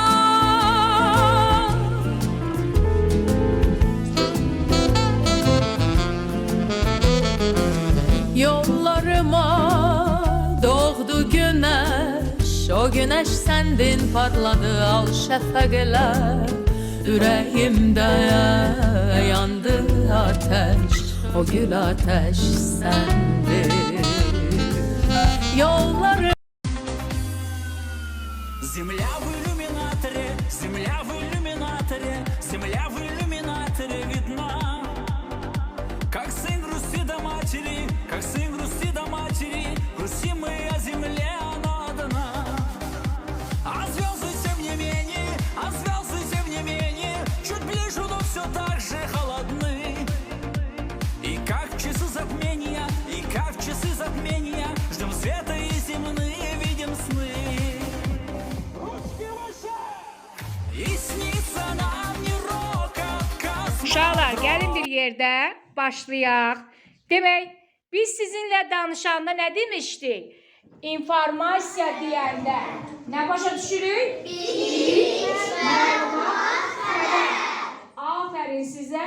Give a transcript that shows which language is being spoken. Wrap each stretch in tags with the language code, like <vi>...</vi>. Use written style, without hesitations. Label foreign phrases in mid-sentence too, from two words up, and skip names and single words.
<az>Yollarıma doğdu güneş, o güneş sendin parladı al şefeqler. Yüreğimde yandı ateş, o gül ateş sendin. Yolları</az> <ru>Земля в иллюминаторе, земля в иллюминаторе, земля в иллюминаторе видна. Как сын грустит до матери, как сын грустит до матери, грустим мы о земле, она одна. А звезды тем не менее, а звезды тем не менее, чуть ближе, но все так же холодны. И как в часы затмения, и как в часы затмения, ждем света и земные видим сны. И снится нам не рок, отказ.</ru> <az>Uşaqlar, gəlin bir yerdə başlayaq. Demək, biz sizinlə danışanda nə demişdik? İnformasiya deyəndə nə başa düşürük? Bilik, məlumat, xəbər. Afərin sizə.</az>